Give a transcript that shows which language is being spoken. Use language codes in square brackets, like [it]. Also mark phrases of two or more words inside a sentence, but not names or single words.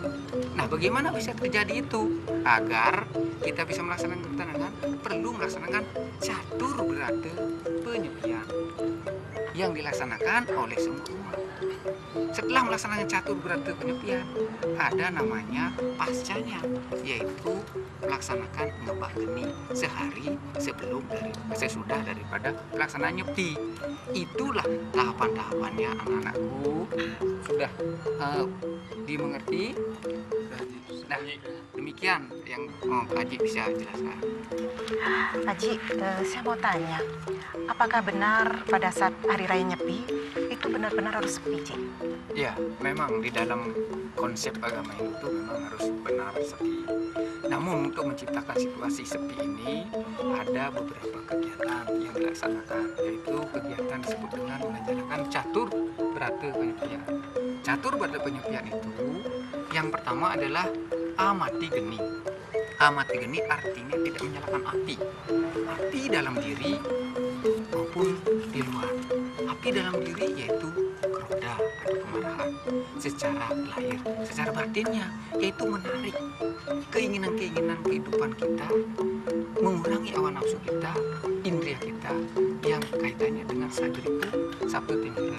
[id] Nah, bagaimana bisa terjadi itu? Agar kita bisa melaksanakan ketenangan, perlu melaksanakan catur berada penyepian yang dilaksanakan oleh semua umat. Setelah melaksanakan catur berada penyepian, ada namanya pascanya, yaitu melaksanakan ngebah geni sehari sesudah daripada pelaksanaan Nyepi. Itulah tahapan-tahapannya, anak-anakku. Sudah dimengerti? Nah, demikian yang Pak Haji bisa jelaskan. Haji, saya mau tanya, apakah benar pada saat Hari Raya Nyepi itu benar-benar harus sepi, Ji? Ya, memang di dalam konsep agama Hindu itu memang harus benar sepi. Namun untuk menciptakan situasi sepi ini ada beberapa kegiatan yang dilaksanakan, yaitu kegiatan disebut dengan menjalankan catur berata penyepian. Catur berata penyepian itu yang pertama adalah amati geni. Amati geni artinya tidak menyalakan api. Api dalam diri maupun di luar. Api dalam diri yaitu keroda atau kemarahan secara lahir, secara batinnya yaitu menarik keinginan-keinginan kehidupan kita, mengurangi hawa nafsu kita, indria kita yang kaitannya dengan sadripu sabtu timur.